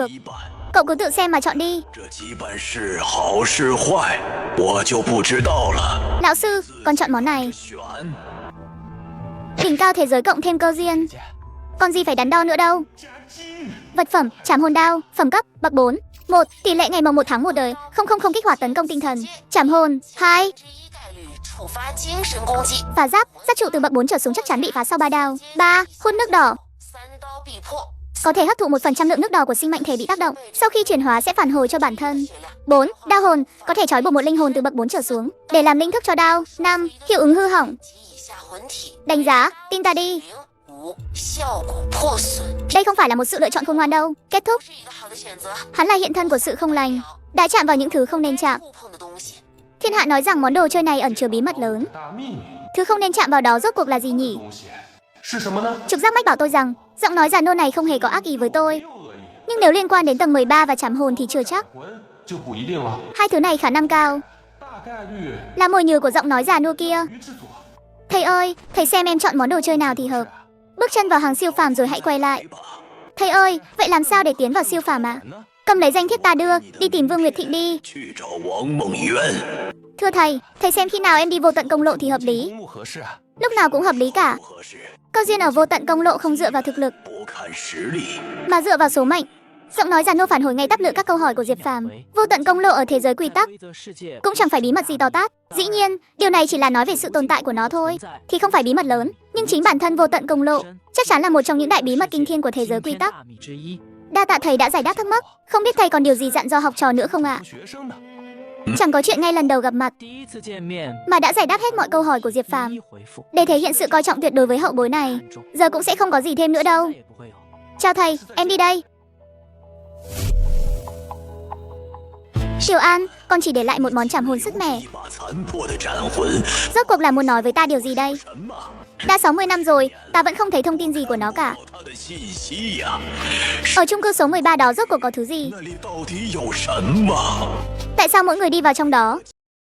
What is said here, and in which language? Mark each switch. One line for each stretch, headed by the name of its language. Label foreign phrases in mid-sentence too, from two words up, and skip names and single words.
Chinese: 羁绊，
Vietnamese: Cậu cứ tự xem mà chọn đi.
Chinese: 这羁绊是好是坏，我就不知道了。
Vietnamese: Lão sư, con chọn món này.
Chinese: 选
Vietnamese: Đỉnh cao thế giới cộng thêm cơ duyên. Còn gì phải đắn đo nữa đâu.
Chinese: 加金，
Vietnamese: Vật phẩm, trảm hồn đao, phẩm cấp, bậc 4. 1. Tỷ lệ ngày mồng 1 tháng 1 đời, 000 kích hoạt tấn công tinh thần. Trảm hồn. 2.
Chinese: 之一概率触发精神攻击，
Vietnamese: Phá giáp, sát trụ từ bậc 4 trở xuống chắc chắn bị phá sau 3 đao. 3. Hút nước đỏ.
Chinese: 三刀必破，
Vietnamese: Có thể hấp thụ 1% lượng nước đỏ của sinh mệnh thể bị tác động. Sau khi chuyển hóa sẽ phản hồi cho bản thân. 4. Đao hồn, có thể trói buộc một linh hồn từ bậc 4 trở xuống để làm linh thức cho đao. 5. Hiệu ứng hư hỏng.
Chinese: 及以下魂体，
Vietnamese: Đánh giá, tin ta đi.
Chinese: 5 效果破损，
Vietnamese: Đây không phải là một sự lựa chọn khôn ngoan đâu. Kết thúc,
Chinese: 是一个好的选择。
Vietnamese: hắn là hiện thân của sự không lành, đã chạm vào những thứ không nên chạm.
Chinese: 触碰的东西，
Vietnamese: Thiên hạ nói rằng món đồ chơi này ẩn chứa bí mật lớn.
Chinese: 大秘密
Vietnamese: Thứ không nên chạm vào đó rốt cuộc là gì nhỉ?
Chinese: 东西， 是什么呢？
Vietnamese: Trục giác mách bảo tôi rằng giọng nói già nua này không hề có ác ý với tôi.
Chinese: 没有恶意，
Vietnamese: Nhưng nếu liên quan đến tầng 13 và chảm hồn thì chưa chắc.
Chinese: 魂就不一定了。
Vietnamese: Hai thứ này khả năng cao
Chinese: 大概率
Vietnamese: là mồi nhử của giọng nói già nua kia.
Chinese: 鱼制作。
Vietnamese: Thầy ơi, thầy xem em chọn món đồ chơi nào thì hợp. Bước chân vào hàng siêu phàm rồi hãy quay lại. Thầy ơi, vậy làm sao để tiến vào siêu phàm ạ? Cầm lấy danh thiếp ta đưa, đi tìm Vương Nguyệt Thịnh đi.
Chinese: 去找王梦渊。
Vietnamese: Thưa thầy xem khi nào em đi vô tận công lộ thì hợp lý.
Chinese: 公务合适啊，
Vietnamese: Lúc nào cũng hợp lý cả.
Chinese: 不合适，
Vietnamese: Câu duyên ở vô tận công lộ không dựa vào thực lực,
Chinese: 不看实力。
Vietnamese: mà dựa vào số mệnh. Giọng nói già nua phản hồi ngay đáp lựa các câu hỏi của Diệp Phàm. Vô tận công lộ ở thế giới quy tắc
Chinese: 规则世界
Vietnamese: cũng chẳng phải bí mật gì to tát. Dĩ nhiên, điều này chỉ là nói về sự tồn tại của nó thôi, thì không phải bí mật lớn. Nhưng chính bản thân vô tận công lộ chắc chắn là một trong những đại bí mật kinh thiên của thế giới quy tắc.
Chinese: 大秘之一。
Vietnamese: Đa tạ thầy đã giải đáp thắc mắc. Không biết thầy còn điều gì dặn dò học trò nữa không ạ?
Chinese: 学生呢？
Vietnamese: Chẳng có chuyện ngay lần đầu gặp mặt
Chinese: 第一次见面，
Vietnamese: mà đã giải đáp hết mọi câu hỏi của Diệp
Chinese: 一
Vietnamese: Phàm.
Chinese: 一回复，
Vietnamese: Để thể hiện sự coi trọng tuyệt đối với hậu bối này,
Chinese: 看重，
Vietnamese: giờ cũng sẽ không có gì thêm nữa đâu.
Chinese: 再也不会有。
Vietnamese: Chào thầy, em đi đây. Triều An, con chỉ để lại một món chảm hồn sức mẻ.
Chinese: 一把残破的斩魂，
Vietnamese: Rốt cuộc là muốn nói với ta điều gì đây?
Chinese: 什么？
Vietnamese: Đã 60 năm rồi, ta vẫn không thấy thông tin gì của nó cả.
Chinese: 他的信息呀、
Vietnamese: Ở chung cư số 13 đó rốt cuộc có thứ gì?
Chinese: 那里到底有什么？
Vietnamese: Tại sao mỗi người đi vào trong đó